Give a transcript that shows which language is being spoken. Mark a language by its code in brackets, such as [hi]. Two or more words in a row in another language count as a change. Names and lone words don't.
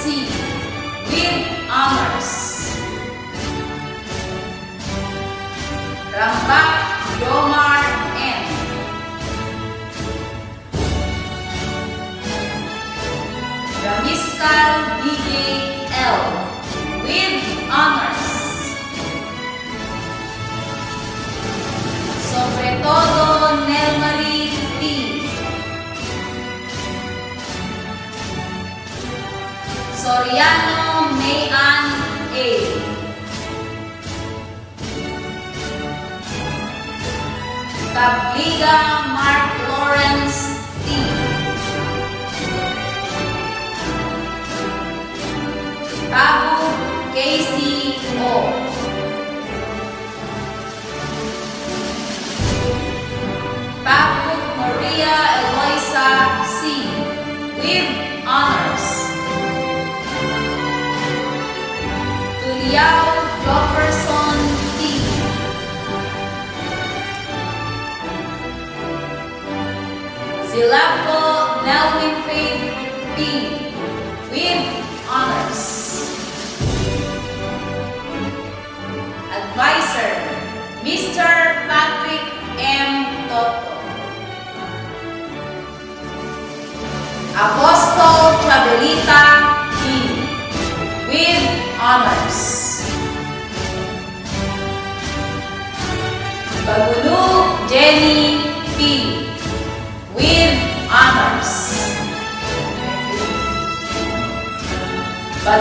[en] with honors. Rambak Yomar N. Ramiskal DJ L. with honors. Sobre todo Nelmarie T. Soriano Mayan A. Tabliga Mark Lawrence T. Tabu Casey O. Tabu Maria Eloisa C. with honors. Tuliao Jefferson T. Silapo Nelwin Faith B. with honors. Advisor Mr. Patrick M. Toto. Apostol Chabelita G. with honors. Bagulu Jenny P. with honors.